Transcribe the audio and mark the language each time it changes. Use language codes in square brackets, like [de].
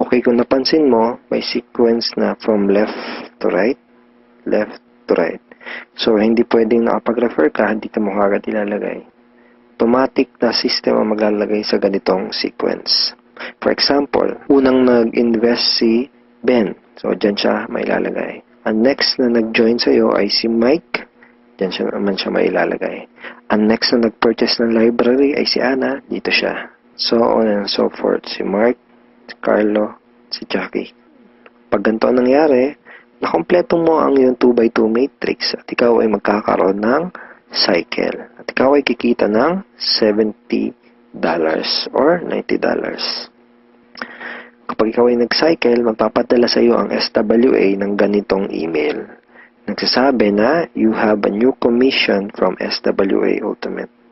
[tl] Okay, kung napansin mo, may sequence na from left to right, left to right. So, hindi pwedeng nakapag-refer ka, dito mo agad ilalagay. Automatic na system ang maglalagay sa ganitong sequence. [en] For example, [tl] unang nag-invest si Ben. So, dyan siya mailalagay. Ang next na nag-join sa'yo ay si Mike. Dyan siya naman siya mailalagay. Ang next na nag-purchase ng library ay si Ana. Dito siya. [en] So on and so forth. [tl] Si Mark, si Carlo, si Jackie. Pag ganito ang nangyari, nakompleto mo ang iyong 2x2 matrix at ikaw ay magkakaroon ng cycle. At ikaw ay kikita ng $70 or $90. Kapag ikaw ay nag-cycle, magpapadala sa iyo ang SWA ng ganitong email. Nagsasabi na [en] you have a new commission from SWA Ultimate.